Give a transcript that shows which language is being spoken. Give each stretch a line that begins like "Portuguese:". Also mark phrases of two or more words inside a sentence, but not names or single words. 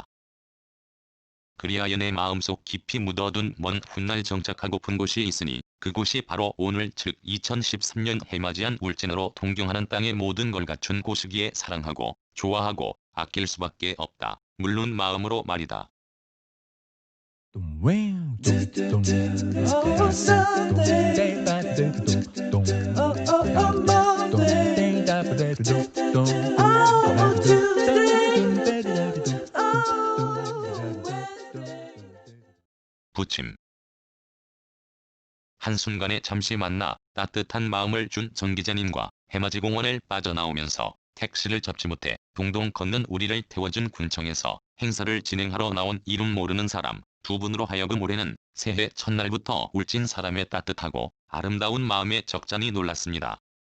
Korean: 그리하여 내 마음속 깊이 묻어둔 먼 훗날 정착하고픈 곳이 있으니 그곳이 바로 오늘 즉 2013년 해맞이한 울진으로 동경하는 땅의 모든 걸 갖춘 곳이기에 사랑하고 좋아하고 아낄 수밖에 없다. 물론 마음으로 말이다.
English: Dum wow, dum dum, oh Sunday, day by day, dum dum, oh Monday, day da ba da dum dum, oh Tuesday,
Korean: 부침. 한순간에 잠시 만나 따뜻한 마음을 준 정 기자님과 해맞이 공원을 빠져나오면서 택시를 접지 못해 동동 걷는 우리를 태워준 군청에서 행사를 진행하러 나온 이름 모르는 사람 두 분으로 하여금 올해는 새해 첫날부터 울진 사람의 따뜻하고 아름다운 마음에 적잖이 놀랐습니다.